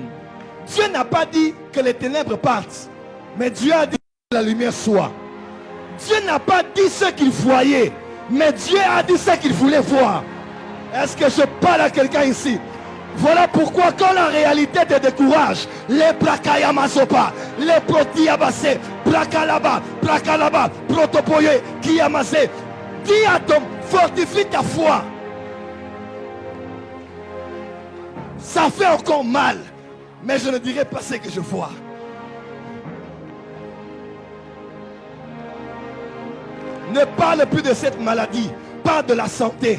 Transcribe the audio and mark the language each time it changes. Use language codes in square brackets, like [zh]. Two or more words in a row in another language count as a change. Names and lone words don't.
[fr] Dieu n'a pas dit que les ténèbres partent, mais Dieu a dit que la lumière soit. Dieu n'a pas dit ce qu'il voyait, mais Dieu a dit ce qu'il voulait voir. Est-ce que je parle à quelqu'un ici? Voilà pourquoi quand la réalité te décourage, les prakayamasopa, les protiabase, prakalaba, protopoye, kiyamase, dis à ton, fortifie ta foi. Ça fait encore mal, mais je ne dirai pas ce que je vois. Ne parle plus de cette maladie, parle de la santé.